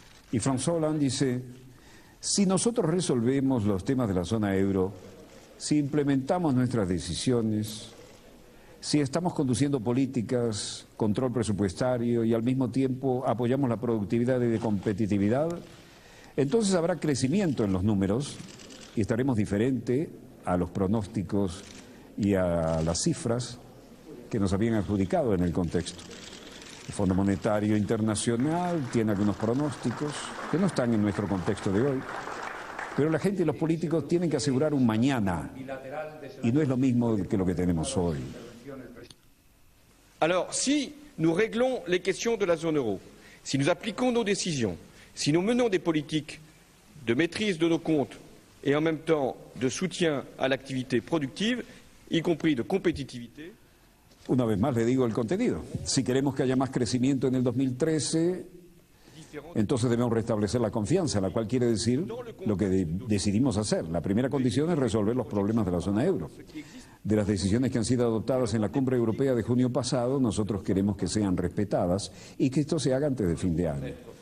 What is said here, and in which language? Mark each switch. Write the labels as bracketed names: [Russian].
[Spanish] Y François Hollande dice, si nosotros resolvemos los temas de la zona euro, si implementamos nuestras decisiones, si estamos conduciendo políticas, control presupuestario y al mismo tiempo apoyamos la productividad y la competitividad, entonces habrá crecimiento en los números y estaremos diferente a los pronósticos y a las cifras que nos habían adjudicado en el contexto. El Fondo Monetario Internacional tiene algunos pronósticos que no están en nuestro contexto de hoy, pero la gente y los políticos tienen que asegurar un mañana y no es lo mismo que lo que tenemos hoy. [French] Alors, si nous réglons les questions de la zone euro, si nous appliquons nos décisions, si nous menons des politiques de maîtrise de nos comptes et en même temps de soutien à l'activité productive, y compris de compétitivité. [Spanish] Una vez más le digo el contenido. Si queremos que haya más crecimiento en el 2013, entonces debemos restablecer la confianza, la cual quiere decir lo que decidimos hacer. La primera condición es resolver los problemas de la zona euro. De las decisiones que han sido adoptadas en la cumbre europea de junio pasado, nosotros queremos que sean respetadas y que esto se haga antes de fin de año.